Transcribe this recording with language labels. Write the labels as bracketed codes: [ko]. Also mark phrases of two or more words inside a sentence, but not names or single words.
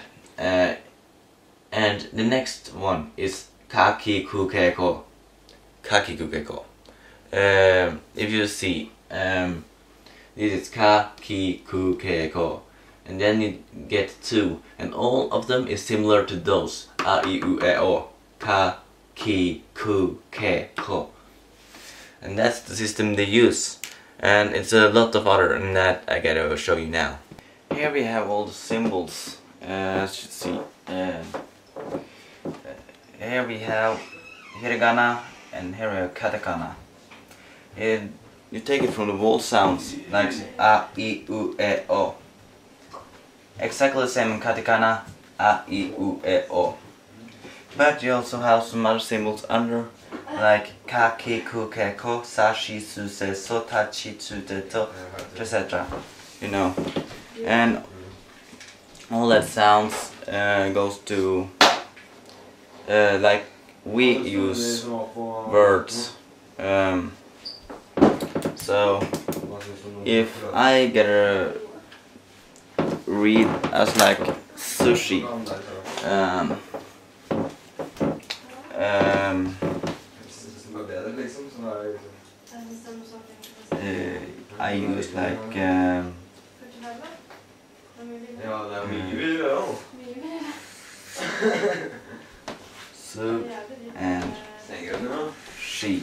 [en] And the next one is kakikukeko. Kakikukeko. If you see, this is kakikukeko. And then you get 2, and all of them is similar to those. [ja] A, I, U, E, O. Ka, ki, ku, ke, ko. [en] And that's the system they use. And it's a lot of other than that I gotta show you now. Here we have all the symbols, as you see. Here we have Hiragana and here we have Katakana. And you take it from the wall sounds, like [ja] A, I, U, E, O. [en] Exactly the same in Katakana, [ja] A, I, U, E, O. [en] But you also have some other symbols under like [ja] kaki kukeko, sashi suseso, tachi tsuteto, [en] etc. You know, and all that sounds goes to like we use words. So if I get a read as like sushi, I use like su and she.